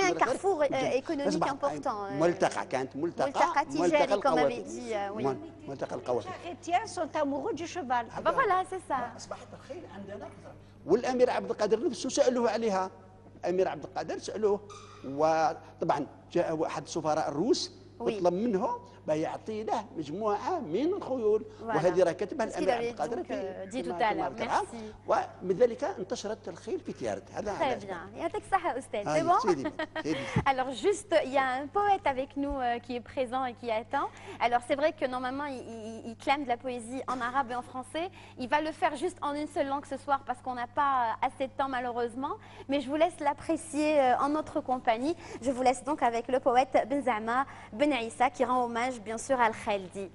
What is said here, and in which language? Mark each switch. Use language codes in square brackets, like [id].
[fr] Il y avait un carrefour économique important. [ar] كانت ملتقى تجاري [fr] comme avait dit. [ar] ملتقى القوافل. [fr] Les chrétiens sont amoureux du cheval. Voilà, c'est ça. [ar] أصبحت الخيل عندنا كثر. والأمير عبد القادر نفسه سألوه عليها. الأمير عبد القادر سألوه، وطبعا جاء أحد سفراء الروس وطلب منه يعطي له مجموعة من الخيول، وهذه راه كتبها الأمير عبد القادر في ومن ذلك انتشرت الخيل في تيارت. هذا [fr] très bien. [ar] يعطيك الصحة أستاذ. [fr] C'est bon? Alors juste, il y a un poète avec nous qui est présent et qui attend. Alors c'est vrai que normalement il clame de la poésie en arabe et en français. Il va le faire juste en une seule langue ce soir parce qu'on n'a pas assez de temps malheureusement. Mais je vous laisse l'apprécier en notre compagnie. Je vous laisse donc avec le poète Ben Zama Ben Issa qui rend hommage bien sûr à Al-Khaldi.